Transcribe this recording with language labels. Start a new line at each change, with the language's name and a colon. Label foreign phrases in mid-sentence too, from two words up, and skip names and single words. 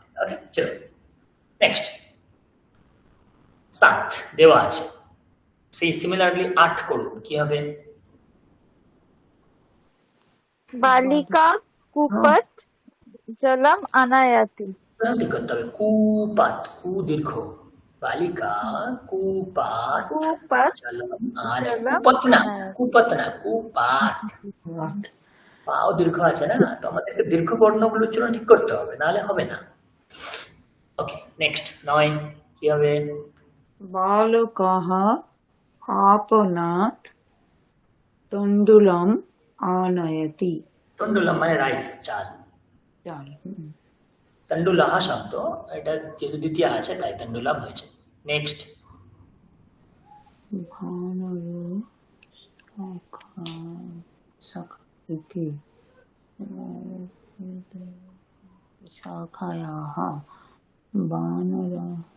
Bangla: ওকে, চলো নেক্সট 7 দেওয়া আছে, সেই সিমিলারলি 8 করুন, কি হবে?
Sanskrit: বালিকা কূপাৎ জলম আনয়তি।
Bangla: কি করতে হবে? কুপাত, কু দীর্ঘ,
Sanskrit: बालिका कूपात कूपत जलम আর जलम
Bangla: কুপত না কুপাত পাও দীর্ঘ আছে না, তো আমাদেরকে দীর্ঘ বর্ণগুলো উচ্চারণ ঠিক করতে হবে, নাহলে হবে না। ওকে, নেক্সট 9 কি হবে?
Sanskrit: बालकः आपणात् तण्डुलम् आनयति।
Bangla: তন্ডুলম মানে রাইস, চাল। চাল। তন্ডুলাহ শব্দ, এটা যেহেতু দ্বিতীয় আছে তাই তন্ডুলাম হয়েছে। নেক্সট
Sanskrit: ভানুর শাখাকে শাখায়াः বানরাः